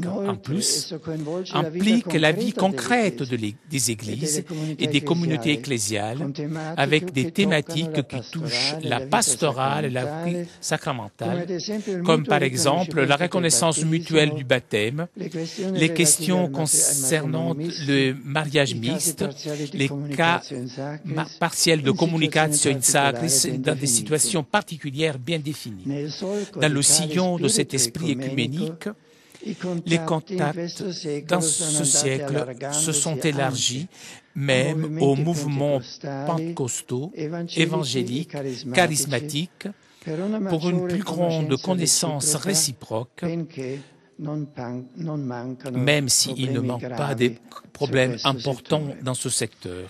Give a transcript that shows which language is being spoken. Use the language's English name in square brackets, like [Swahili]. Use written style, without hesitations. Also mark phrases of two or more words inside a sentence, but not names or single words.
[French] En plus, implique la vie concrète des églises et des communautés ecclésiales avec des thématiques qui touchent la pastorale et la vie sacramentale, comme par exemple la reconnaissance mutuelle du baptême, les questions concernant le mariage mixte, les cas partiels de [Latin] communicatio in sacris [French] dans des situations particulières bien définies. Dans le sillon de cet esprit écuménique, les contacts dans ce siècle se sont élargis même aux mouvements pentecôtaux, évangéliques, charismatiques, pour une plus grande connaissance réciproque, même s'il ne manque pas des problèmes importants dans ce secteur.